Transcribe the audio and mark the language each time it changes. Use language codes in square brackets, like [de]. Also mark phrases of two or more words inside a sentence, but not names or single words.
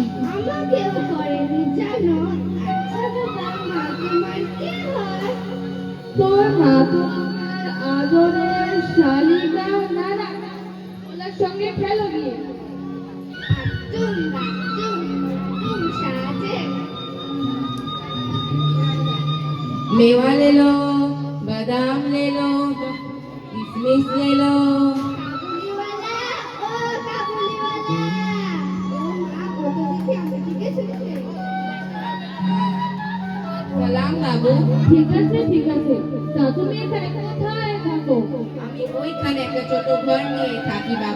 [bn] আমাকেও করেনি জানো। আচ্ছা বাবা, মা তোমার কে হয়? তোর মা তো আমার আদরের শালিকা নানা। ওনার সঙ্গে খেলো গিয়ে। বাতুম বাতুম বাতুম সাজে। [hi] मेवा ले लो, बादाम ले लो, किशमिश ले लो। [bn] কাবুলিওয়ালা, ও কাবুলিওয়ালা। ও মা, ও তো দেখি আমার দিকে এসেছে। সালাম বাবু। ঠিক আছে, ঠিক আছে। তা তুমি এখানে কোথায় থাকো? আমি ওইখানে একটা ছোট ঘর নিয়ে থাকি বাবু।